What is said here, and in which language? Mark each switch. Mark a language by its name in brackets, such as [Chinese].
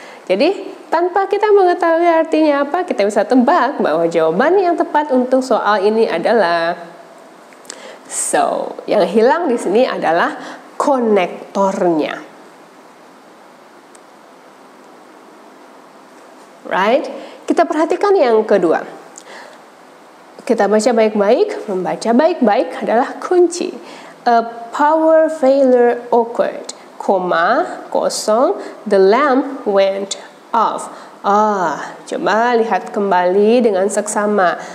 [Indonesian] Jadi tanpa kita mengetahui artinya apa, kita bisa tebak bahwa jawaban yang tepat untuk soal ini adalah so, yang hilang di sini adalah konektornya. Right? Kita perhatikan yang kedua. Kita baca baik-baik, membaca baik-baik adalah kunci. [English] A power failure occurred, kosong, the lamp went off. [Indonesian] Coba lihat kembali dengan seksama.